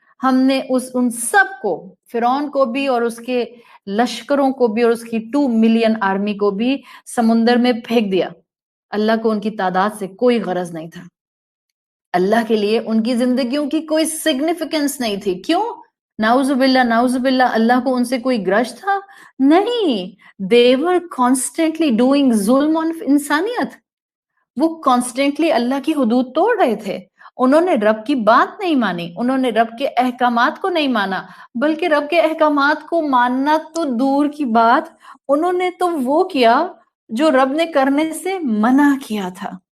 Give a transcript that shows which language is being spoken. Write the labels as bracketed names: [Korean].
[Urdu] ہم نے ان سب کو، فرعون کو بھی اور اس کے لشکروں کو بھی اور اس کی 2 ملین آرمی کو بھی سمندر میں پھینک دیا. اللہ کو ان کی تعداد سے کوئی غرض نہیں تھا، اللہ کے لیے ان کی زندگیوں کی کوئی سگنیفیکنس نہیں تھی. کیوں؟ نعوذ باللہ، نعوذ باللہ، اللہ کو ان سے کوئی گرج تھا؟ نہیں. [English] they were constantly doing ظلم on انسانیت. [Urdu] وہ کانسٹینٹلی اللہ کی حدود توڑ رہے تھے. انہوں نے رب کی بات نہیں مانی، انہوں نے رب کے احکامات کو نہیں مانا، بلکہ رب کے احکامات کو ماننا تو دور کی بات، انہوں نے تو وہ کیا جو رب نے کرنے سے منع کیا تھا.